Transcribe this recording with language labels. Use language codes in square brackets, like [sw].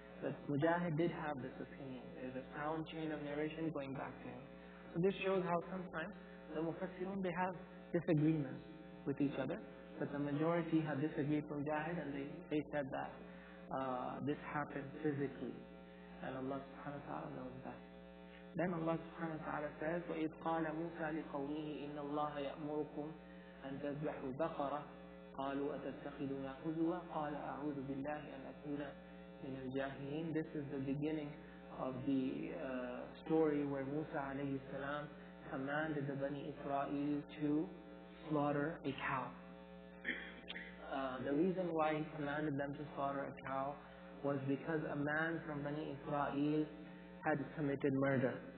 [en] But Mujahid did have this opinion. There's a sound chain of narration going back to him. So this shows how sometimes the Mufassirun, they have disagreements with each other. But the majority have disagreed with Mujahid, and they said that this happened physically. And Allah subhanahu wa ta'ala knows that. [ar] Then Allah subhanahu wa ta'ala says, وَإِذْ قَالَ مُوسَى لِقَوْمِهِ إِنَّ اللَّهَ يَأْمُرُكُمْ أَن تَذْبَحُوا بَقَرَةً قَالُوا أَتَتَّخِذُنَا هُزُوًا قَالَ أَعُوذُ بِاللَّهِ أَنْ أَكُونَ مِنَ الْجَاهِلِينَ. [en] This is the beginning of the story where Musa alayhi salam commanded the Bani Israel to slaughter a cow. The reason why he commanded them to slaughter a cow was because a man from Bani Israel had committed murder.